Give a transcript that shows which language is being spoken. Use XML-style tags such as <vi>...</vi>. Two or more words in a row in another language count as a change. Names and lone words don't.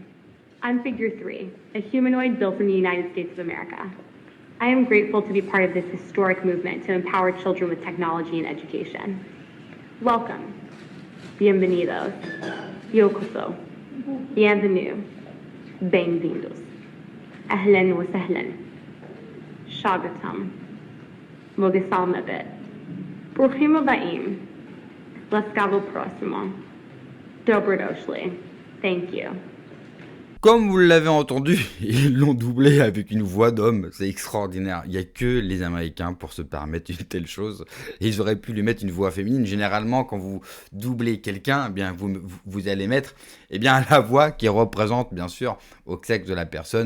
<en>I'm Figure 3, a humanoid built in the United States of America. I am grateful to be part of this historic movement to empower children with technology and education. Welcome.</en> <es>Bienvenidos. Yokoso.</es> <fr>Bienvenue. Bem-vindos.</fr> <ar>أهلاً وسهلاً. Shagatam.</ar> <he>Mogisalmabit. ברוכים הבאים.</he> <uk>Ласкаво просимо. Dobrodoshli.</uk> <en>Thank you.</en> <fr>Comme vous l'avez entendu, ils l'ont doublé avec une voix d'homme, c'est extraordinaire. Il n'y a que les Américains pour se permettre une telle chose. Et ils auraient pu lui mettre une voix féminine. Généralement, quand vous doublez quelqu'un, vous allez mettre la voix qui représente bien sûr au sexe de la personne.</fr>